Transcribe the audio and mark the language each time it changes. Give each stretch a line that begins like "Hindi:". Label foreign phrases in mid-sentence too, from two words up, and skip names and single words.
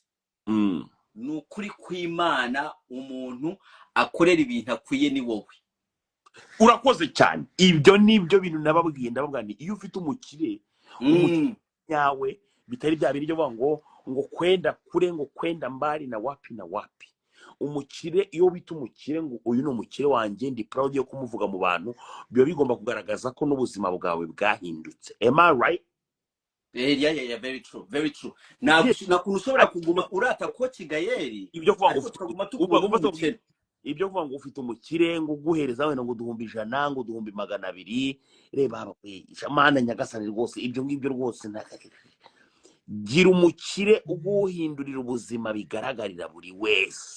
Rundi: Nukuri kw'Imana umuntu akorera ibintu akwiye ni wowe. Urakoze cyane. Ibyo nibyo bintu nababwiye ni iyo ufite umukire yawe bitari bya bintu byo ngo kwenda kure ngo
Swahili: kwenda mbali na wapi na wapi.
Rundi: Umukire iyo bita umukire ngo uyu no umukire wanjye ndi proud yo kumuvuga mu bantu, byo bigomba kugaragaza ko n'ubuzima bwawe bwahindutse.
English: Am I right? Yeah, very true.
Rundi: Nakuntu ushobora kuguma urata Coach Gael ibyo kuvuga ngo ufite umukire ngo uguhereza wenda ngo duhumbi 100 ngo duhumbi 200 reba abakwe Imana nyagasani rwose ibyo ngibyo rwose gira umukire uguhindurira ubuzima bigaragarira buri wese.